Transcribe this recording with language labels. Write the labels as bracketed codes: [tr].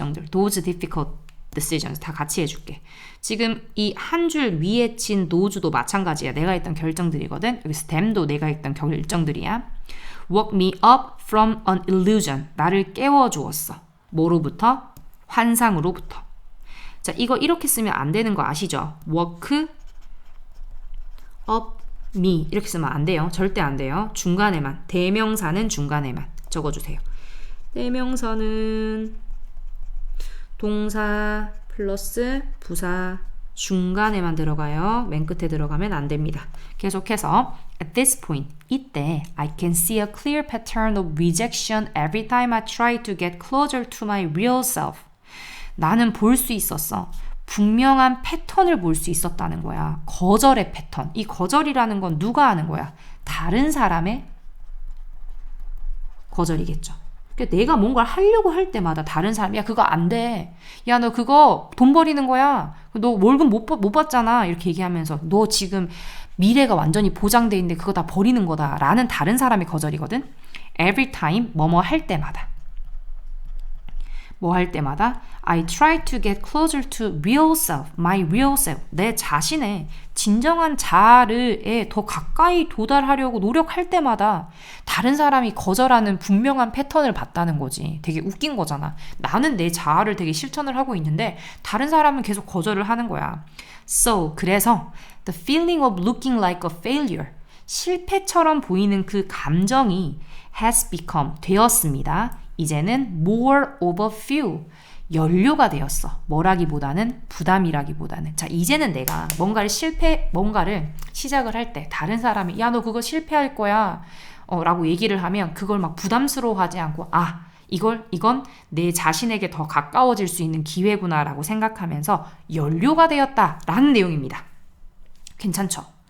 [en] Those difficult decisions [ko] 다 같이 해줄게. 지금 이 한 줄 위에 친 those도 마찬가지야. 내가 했던 결정들이거든. 여기서 them도 내가 했던 결정들이야. [en] Woke me up from an illusion. [ko] 나를 깨워주었어. 뭐로부터? 환상으로부터. 자, 이거 이렇게 쓰면 안 되는 거 아시죠? [en] Woke up me [ko] 이렇게 쓰면 안 돼요. 절대 안 돼요. 중간에만. 대명사는 중간에만 적어주세요. 대명사는 동사 플러스 부사 중간에만 들어가요. 맨 끝에 들어가면 안 됩니다. 계속해서 [en] at this point [ko] 이때 [en] I can see a clear pattern of rejection every time I try to get closer to my real self. [ko] 나는 볼 수 있었어. 분명한 패턴을 볼 수 있었다는 거야. 거절의 패턴. 이 거절이라는 건 누가 하는 거야? 다른 사람의 거절이겠죠. 그러니까 내가 뭔가를 하려고 할 때마다 다른 사람이 야 그거 안 돼. 야 너 그거 돈 버리는 거야. 너 월급 못 받잖아. 이렇게 얘기하면서 너 지금 미래가 완전히 보장돼 있는데 그거 다 버리는 거다. 라는 다른 사람의 거절이거든. [en] Every time [ko] 뭐뭐 할 때마다. 뭐 할 때마다 [en] I try to get closer to real self, my real self. [ko] 내 자신의 진정한 자아에 더 가까이 도달하려고 노력할 때마다 다른 사람이 거절하는 분명한 패턴을 봤다는 거지. 되게 웃긴 거잖아. 나는 내 자아를 되게 실천을 하고 있는데 다른 사람은 계속 거절을 하는 거야. [en] So, [ko] 그래서 [en] the feeling of looking like a failure. [ko] 실패처럼 보이는 그 감정이 [en] has become [ko] 되었습니다. 이제는 [en] more of a fuel. [ko] 연료가 되었어. 뭐라기보다는 부담이라기보다는. 자, 이제는 내가 뭔가를 시작을 할 때 다른 사람이 야, 너 그거 실패할 거야. 라고 얘기를 하면 그걸 막 부담스러워하지 않고 이건 내 자신에게 더 가까워질 수 있는 기회구나라고 생각하면서 연료가 되었다라는 내용입니다. 괜찮죠?